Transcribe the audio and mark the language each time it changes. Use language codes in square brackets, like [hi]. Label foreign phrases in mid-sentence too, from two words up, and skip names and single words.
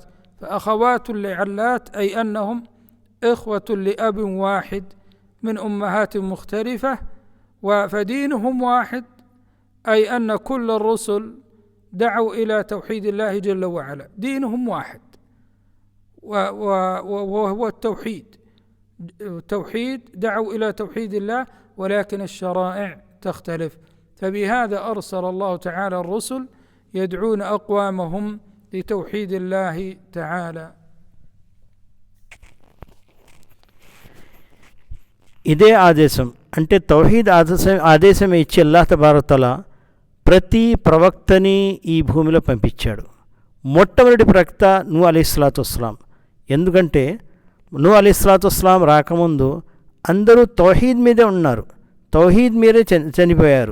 [ar] فأخوات لعلات أي أنهم إخوة لأب واحد من أمهات مختلفة، فدينهم واحد، أي أن كل الرسل دعوا إلى توحيد الله جل وعلا، دينهم واحد وهو التوحيد. دعوا إلى توحيد الله، ولكن الشرائع تختلف. فبهذا أرسل الله تعالى الرسل يدعون أقوامهم لتوحيد الله تعالى. [te] ఇదే ఆదేశం, అంటే తౌహీద్ ఆదేశం ఇచ్చి [ar] الله تبارك تعالى [te] ప్రతి ప్రవక్తని ఈ భూమిలో పంపించాడు. మొట్టమొదటి ప్రవక్త నూహ్ [ar] عليه الصلاة والسلام. [te] ఎందుకంటే నూహ్ [ar] عليه الصلاة والسلام [te] రాకముందు అందరూ తౌహీద్ మీదే ఉన్నారు, తౌహీద్ మీదే చనిపోయారు.